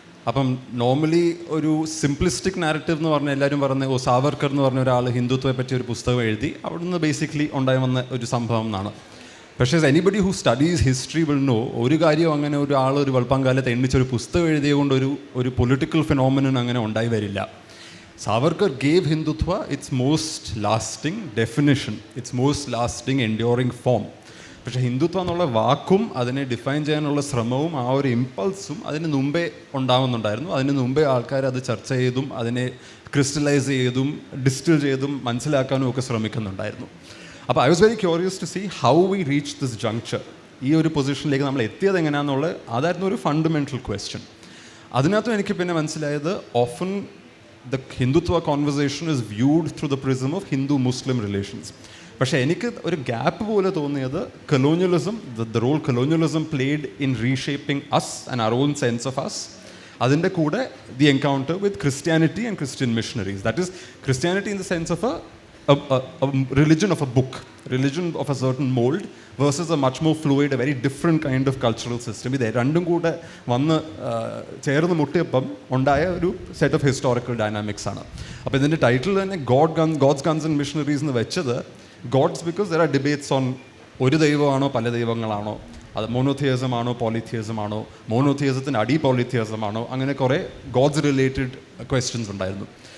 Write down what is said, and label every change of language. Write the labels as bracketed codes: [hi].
[ml] അപ്പം നോർമലി ഒരു simplistic narrative എന്ന് പറഞ്ഞാൽ എല്ലാവരും പറഞ്ഞ സാവർക്കർ എന്ന് പറഞ്ഞ ഒരാൾ ഹിന്ദുത്വത്തെ പറ്റി ഒരു പുസ്തകം എഴുതി, അവിടുന്ന് ബേസിക്കലി ഉണ്ടായി വന്ന ഒരു സംഭവം എന്നാണ്. പക്ഷേ [en] anybody who studies history will know, [ml] ഒരു കാര്യം അങ്ങനെ ഒരു വൽപ്പംകാലത്ത് എണ്ണിച്ചൊരു പുസ്തകം എഴുതിയ കൊണ്ട് ഒരു പൊളിറ്റിക്കൽ ഫിനോമിനൻ അങ്ങനെ ഉണ്ടായി വരില്ല. [en] Savarkar gave Hindutva its most lasting definition, its most lasting enduring form. [ml] പക്ഷേ ഹിന്ദുത്വ എന്നുള്ള വാക്കും അതിനെ ഡിഫൈൻ ചെയ്യാനുള്ള ശ്രമവും ആ ഒരു ഇമ്പൾസും അതിന് മുമ്പേ ഉണ്ടാകുന്നുണ്ടായിരുന്നു. അതിന് മുമ്പേ ആൾക്കാർ അത് ചർച്ച ചെയ്തും അതിനെ ക്രിസ്റ്റലൈസ് ചെയ്തും ഡിസ്റ്റിൽ ചെയ്തും മനസ്സിലാക്കാനും ഒക്കെ ശ്രമിക്കുന്നുണ്ടായിരുന്നു. അപ്പോൾ [en] I was very curious to see how we reach this juncture. [ml] ഈ ഒരു പൊസിഷനിലേക്ക് നമ്മൾ എത്തിയത് എങ്ങനെയാണെന്നുള്ളത് അതായിരുന്നു ഒരു ഫണ്ടമെൻ്റൽ ക്വസ്റ്റ്യൻ. അതിനകത്തും എനിക്ക് പിന്നെ മനസ്സിലായത് [en] Often the Hindutva conversation is viewed through the prism of Hindu-Muslim relations. [ml] പക്ഷേ എനിക്ക് ഒരു ഗ്യാപ്പ് പോലെ തോന്നിയത് [en] colonialism, the role colonialism played in reshaping us and our own sense of us. [ml] അതിൻ്റെ കൂടെ [en] the encounter with Christianity and Christian missionaries. That is Christianity in the sense of a religion of a book, religion of a certain mold versus a much more fluid, a very different kind of cultural system. [ml] ഇത് രണ്ടും കൂടെ വന്ന് ചേർന്ന് മുട്ടിയപ്പം ഉണ്ടായ ഒരു set of historical dynamics ആണ്. അപ്പോൾ ഇതിൻ്റെ ടൈറ്റിൽ തന്നെ ഗോഡ്സ് ഗൺസ് ആൻഡ് മിഷണറീസ് എന്ന് വെച്ചത് God's [en] because there are debates on [ml] ഒരു ദൈവമാണോ പല ദൈവങ്ങളാണോ, അത് മോണോതിയസം ആണോ പോളിതിയസം ആണോ, മോണോതിയസത്തിന് അടി പോളിതിയസം ആണോ, അങ്ങനെ കുറേ ഗോഡ്സ് റിലേറ്റഡ് ക്വസ്റ്റ്യൻസ് ഉണ്ടായിരുന്നു.